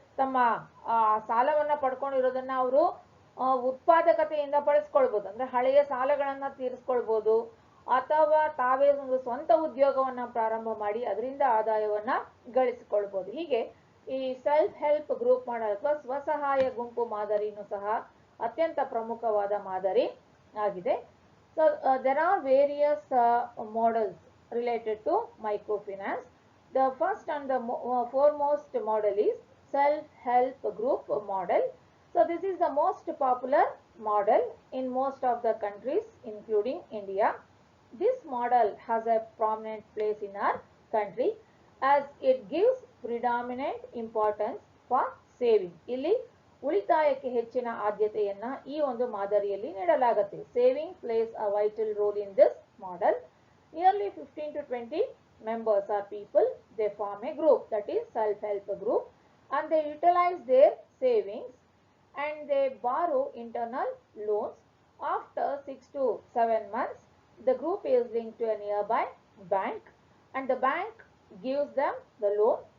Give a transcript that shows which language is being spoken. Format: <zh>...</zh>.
<kn>ತಮ್ಮ ಸಾಲವನ್ನ ಪಡ್ಕೊಂಡಿರೋದನ್ನ ಅವರು ಉತ್ಪಾದಕತೆಯಿಂದ ಬಳಸ್ಕೊಳ್ಬೋದು, ಅಂದ್ರೆ ಹಳೆಯ ಸಾಲಗಳನ್ನ ತೀರಿಸ್ಕೊಳ್ಬೋದು, ಅಥವಾ ತಾವೇ ಒಂದು ಸ್ವಂತ ಉದ್ಯೋಗವನ್ನ ಪ್ರಾರಂಭ ಮಾಡಿ ಅದರಿಂದ ಆದಾಯವನ್ನ ಗಳಿಸಿಕೊಳ್ಬೋದು. ಹೀಗೆ ಈ ಸೆಲ್ಫ್ ಹೆಲ್ಪ್ ಗ್ರೂಪ್ ಮಾಡೆಲ್ ಅಥವಾ ಸ್ವಸಹಾಯ ಗುಂಪು ಮಾದರಿನೂ ಸಹ ಅತ್ಯಂತ ಪ್ರಮುಖವಾದ ಮಾದರಿ ಆಗಿದೆ.</kn> <en>So there are various models related to microfinance. The first and the foremost model is self-help group model. So this is the most popular model in most of the countries including India. This model has a prominent place in our country as it gives predominant importance for saving.</en> <kn>ಇಲ್ಲಿ ಉಳಿತಾಯಕ್ಕೆ ಹೆಚ್ಚಿನ ಆದ್ಯತೆಯನ್ನ ಈ ಒಂದು ಮಾದರಿಯಲ್ಲಿ ನೀಡಲಾಗುತ್ತೆ.</kn> <en>Saving plays a vital role in this model. Nearly 15 to 20 members are people. They form a group, that is self-help group, and they utilize their savings and they borrow internal loans. After 6 to 7 months, the group is linked to a nearby bank and the bank gives them the loan.</en>